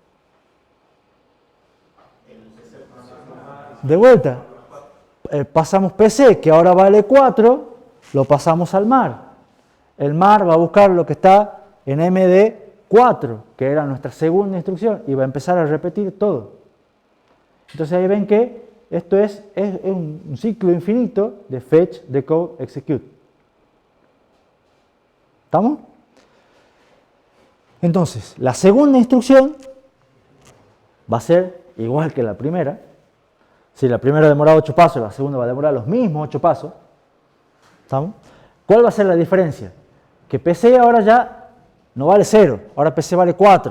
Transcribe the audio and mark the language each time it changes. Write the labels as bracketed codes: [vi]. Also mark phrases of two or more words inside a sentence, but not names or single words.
[es] De vuelta, pasamos PC, que ahora vale 4, lo pasamos al MAR. El MAR va a buscar lo que está en MD4, que era nuestra segunda instrucción, y va a empezar a repetir todo. Entonces ahí ven que esto es un ciclo infinito de [en] fetch, decode, execute. [es] ¿Estamos? Entonces, la segunda instrucción va a ser igual que la primera. Si la primera demora 8 pasos, la segunda va a demorar los mismos 8 pasos. ¿Estamos? ¿Cuál va a ser la diferencia? Que PC ahora ya no vale 0, ahora PC vale 4.